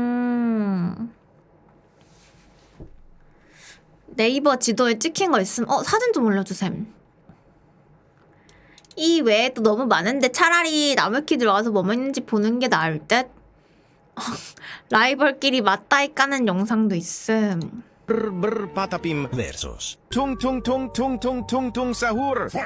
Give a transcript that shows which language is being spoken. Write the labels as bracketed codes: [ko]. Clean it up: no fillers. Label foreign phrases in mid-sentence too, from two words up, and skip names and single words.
[ko] 네이버 지도에 찍힌 거 있으면 사진 좀 올려주셈. 이 외에 또 너무 많은데 차라리 나무키 들어가서 뭐 먹는지 보는 게 나을 듯? 라이벌끼리 맞다이 까는 영상도 있음. Brr patapim versus tung tung tung tung tung tung tung sahur.